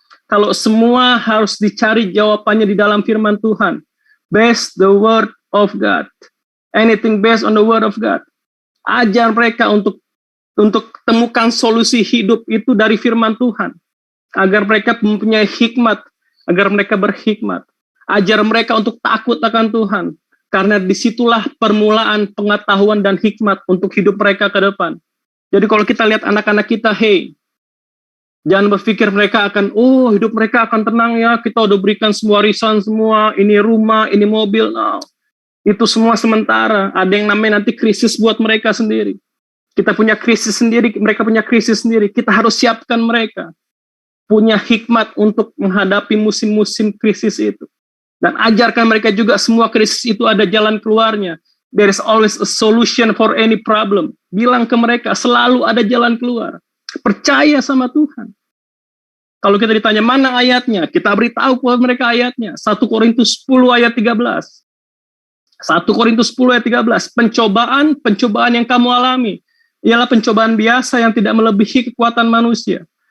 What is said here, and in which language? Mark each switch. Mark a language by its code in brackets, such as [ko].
[id] Kalau semua harus dicari jawabannya di dalam firman Tuhan. [en] Based the word of God. Anything based on the word of God. [id] Ajar mereka untuk temukan solusi hidup itu dari firman Tuhan. Agar mereka mempunyai hikmat. Agar mereka berhikmat. Ajar mereka untuk takut akan Tuhan. Karena disitulah permulaan pengetahuan dan hikmat untuk hidup mereka ke depan. Jadi kalau kita lihat anak-anak kita, jangan berpikir mereka akan, hidup mereka akan tenang ya, kita udah berikan semua warisan semua, ini rumah, ini mobil. No. Itu semua sementara. Ada yang namanya nanti krisis buat mereka sendiri. Kita punya krisis sendiri, mereka punya krisis sendiri. Kita harus siapkan mereka. Punya hikmat untuk menghadapi musim-musim krisis itu. Dan ajarkan mereka juga semua krisis itu ada jalan keluarnya. [en] There is always a solution for any problem. [id] Bilang ke mereka, selalu ada jalan keluar. Percaya sama Tuhan. Kalau kita ditanya mana ayatnya, kita beritahu buat mereka ayatnya. 1 Korintus 10 ayat 13. 1 Korintus 10 ayat 13. Pencobaan yang kamu alami ialah pencobaan biasa yang tidak melebihi kekuatan manusia.